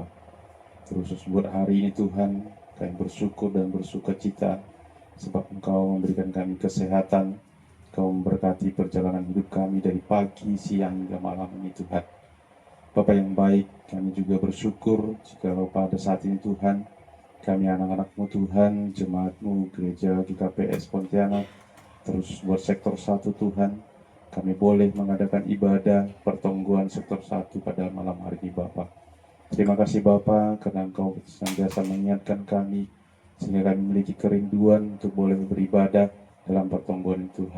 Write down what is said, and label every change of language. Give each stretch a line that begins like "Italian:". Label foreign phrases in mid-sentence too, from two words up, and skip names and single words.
Indonesian: Terus buat hari ini Tuhan, kami bersyukur dan bersuka cita sebab Engkau memberikan kami kesehatan, Kau memberkati perjalanan hidup kami dari pagi, siang, hingga malam ini Tuhan. Bapa yang baik, kami juga bersyukur jika pada saat ini Tuhan, kami anak-anak-Mu Tuhan, jemaat-Mu, gereja GKPS Pontianak, terus buat sektor 1 Tuhan, kami boleh mengadakan ibadah pertongguan sektor 1 pada malam hari ini Bapa. Terima kasih Bapa karena Engkau senantiasa mengingatkan kami, sehingga kami memiliki kerinduan untuk boleh beribadah dalam pertongguan Tuhan.